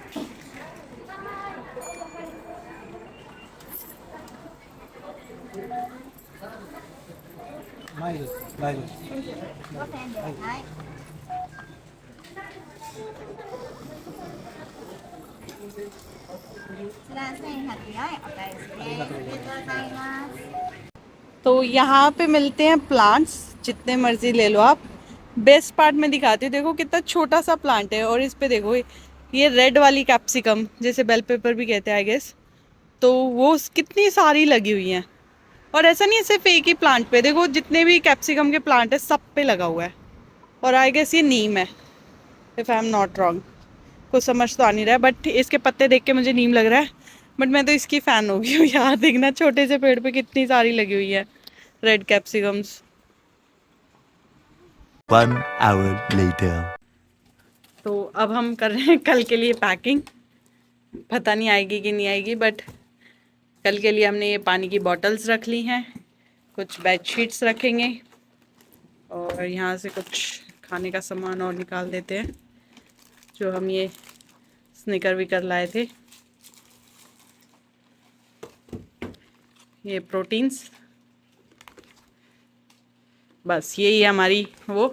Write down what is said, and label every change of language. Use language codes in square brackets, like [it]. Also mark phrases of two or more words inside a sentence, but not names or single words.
[ja] ないです。大丈夫です。 5000円です。はい。ちら1104円お返しです。ありがとうございます。 [hi] तो यहाँ पे मिलते हैं प्लांट्स, जितने मर्जी ले लो आप। बेस्ट पार्ट में दिखाती हूँ, देखो कितना छोटा सा प्लांट है, और इस पे देखो ये रेड वाली कैप्सिकम, जैसे [en] bell pepper [hi] भी कहते हैं [en] I guess, [hi] तो वो कितनी सारी लगी हुई हैं। और ऐसा नहीं है सिर्फ एक ही प्लांट पे, देखो जितने भी कैप्सिकम के प्लांट है सब पे लगा हुआ है। और [en] I guess [hi] ये नीम है, [en] if I am not wrong, [hi] कुछ समझ तो आ नहीं रहा है, बट इसके पत्ते देख के मुझे नीम लग रहा है। बट मैं तो इसकी फ़ैन हो गई हूँ यार, देखना छोटे से पेड़ पे कितनी सारी लगी हुई है [en] red capsicums. 1 hour later. [hi] तो अब हम कर रहे हैं कल के लिए पैकिंग, पता नहीं आएगी कि नहीं आएगी, बट कल के लिए हमने ये पानी की बॉटल्स रख ली हैं, कुछ [en] bed sheets [hi] रखेंगे, और यहाँ से कुछ खाने का सामान और निकाल देते हैं, जो हम ये स्निकर विकर लाए थे, ये प्रोटीन्स, बस यही है हमारी वो।